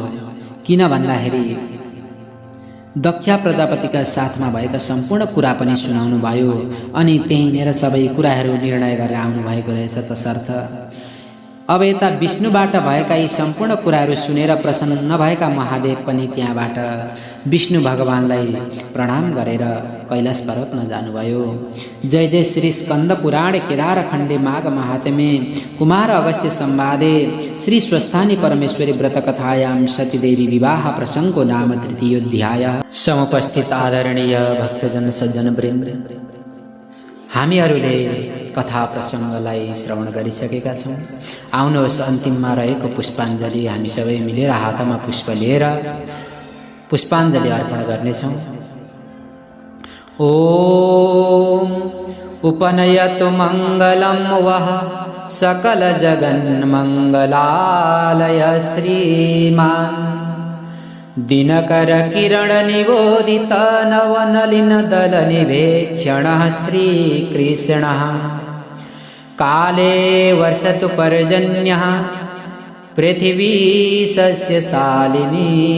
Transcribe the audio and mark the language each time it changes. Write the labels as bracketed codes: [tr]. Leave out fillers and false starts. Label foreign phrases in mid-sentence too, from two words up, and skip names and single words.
[ne] किन भन्दाखेरि दक्ष प्रजापतिका साथमा भएका सम्पूर्ण कुरा पनि सुनाउनु भयो। अनि त्यहीँनिर सबै कुराहरू निर्णय गरेर आउनु भएको रहेछ। तसर्थ अब यता विष्णुबाट भएका यी सम्पूर्ण कुराहरू सुनेर प्रसन्न भएका महादेव पनि त्यहाँबाट विष्णु भगवानलाई प्रणाम गरेर कैलाश पर्वतमा जानुभयो। [sa] जय जय श्री स्कंद पुराण केदार खण्डे माघ महात्म्ये कुमार अगस्त्य संवादे श्री स्वस्थानी परमेश्वरी व्रत कथायां सतीदेवी विवाह प्रसंगको नाम तृतीयोध्याय। [ne] समुपस्थित आदरणीय भक्तजन सज्जन वृन्द, हामीहरूले कथा प्रसङ्गलाई श्रवण गरिसकेका छौँ। आउनुहोस् अन्तिममा रहेको पुष्पाञ्जलि हामी सबै मिलेर हातमा पुष्प लिएर पुष्पाञ्जलि अर्पण गर्नेछौँ। [sa] ओम उपनयतु मङ्गलं वः सकल जगन्मङ्गलालय श्रीमान् दिनकर किरण निबोधित नवनलिन दल निभेक्षणः श्रीकृष्णः काले वर्षतु पर्जन्यः पृथिवी सस्यशालिनी